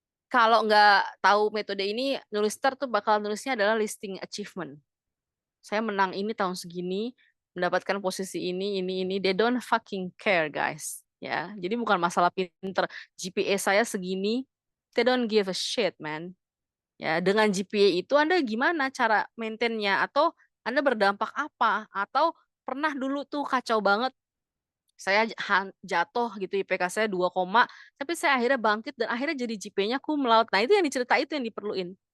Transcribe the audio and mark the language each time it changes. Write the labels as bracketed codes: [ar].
[id] Kalau nggak tahu metode ini, nulis STAR tuh bakal nulisnya adalah listing achievement. Saya menang ini tahun segini, mendapatkan posisi ini. [en] They don't fucking care, guys. [id] Ya, jadi bukan masalah pinter. GPA saya segini, [en] they don't give a shit, man. [id] Ya, dengan GPA itu Anda gimana cara maintain-nya, atau Anda berdampak apa, atau pernah dulu tuh kacau banget, saya jatuh gitu IPK saya 2, tapi saya akhirnya bangkit dan akhirnya jadi GPA-nya cum laude. Nah, itu yang diceritain, itu yang diperluin.